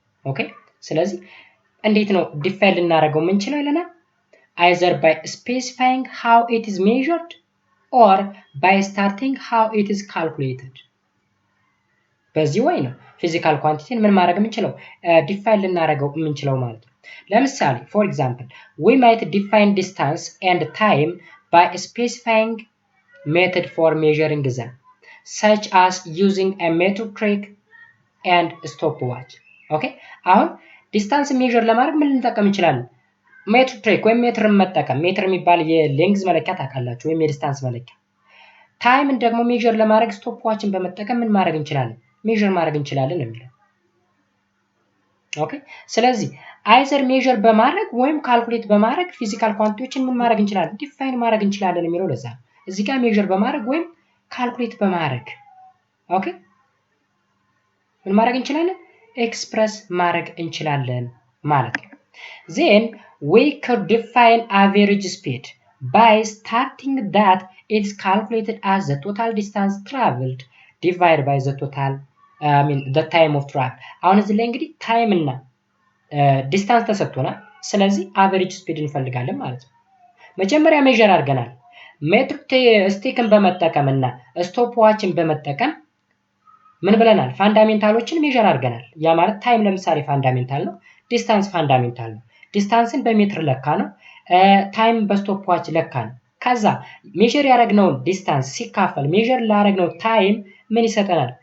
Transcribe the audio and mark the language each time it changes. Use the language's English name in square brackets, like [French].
[Amharic] ኦኬ ስለዚህ እንዴት ነው ዲፋይን ልናደርገው የምንችለው ይለናል? [English] either by specifying how it is measured or by starting how it is calculated. [Amharic] በዚህ ወይ ነው ፊዚካል ኳንቲቲን ምን ማድረግ የምንችለው ዲፋይን ልናደርገው የምንችለው ማለት ነው። [English] ለምሳሌ for example we might define distance and time by specifying method for measuring them such as using a metric and stopwatch. [Amharic] ኦኬ አሁን ዲስታንስ ሜዠር ለማድረግ ምን ልንጠቀም እንችላለን? ሜትሪክ ወይም ሜትርን መጠቀም ሜትር የሚባል የሌንግዝ መለኪያ ታውቃላችሁ ወይም የዲስታንስ መለኪያ። ታይምን ደግሞ ሜዠር ለማድረግ ስቶፕ ዋችን በመጠቀም ምን ማድረግ እንችላለን? ሜዠር ማድረግ እንችላለን ነው የሚለው። ኦኬ ስለዚህ አይዘር ሜዠር በማድረግ ወይም ካልኩሌት በማድረግ ፊዚካል ኳንቲቲዎችን ምን ማድረግ እንችላለን? ዲፋይን ማድረግ እንችላለን የሚለው ለዛ ነው። እዚህ ጋር ሜዠር በማድረግ ወይም ካልኩሌት በማድረግ ኦኬ ምን ማድረግ እንችላለን? ኤክስፕረስ ማድረግ እንችላለን ማለት ነው። [English] then we could define average speed by starting that it is calculated as the total distance traveled divided by the total the time of travel. [Amharic] አሁን እዚህ ላይ እንግዲህ ታይም እና ዲስታንስ ተሰጥቶናል። ስለዚህ አቨሬጅ ስፒድ እንፈልጋለን ማለት ነው። መጀመሪያ ሜዠር አድርገናል። ሜትሪክ ስቲክን በመጠቀም እና ስቶፕ ዋችን በመጠቀም ምን ብለናል? ፋንዳሜንታሎችን ሜዠር አድርገናል። ያ ማለት ታይም ለምሳሌ ፋንዳሜንታል ነው፣ ዲስታንስ ፋንዳሜንታል ነው። ዲስታንስን በሜትር ለካ ነው፣ ታይም በስቶፕ ዋች ለካ ነው። ከዛ ሜዠር ያደረግነውን ዲስታንስ ሲካፈል ሜዠር ላደረግነው ታይም ምን ይሰጠናል?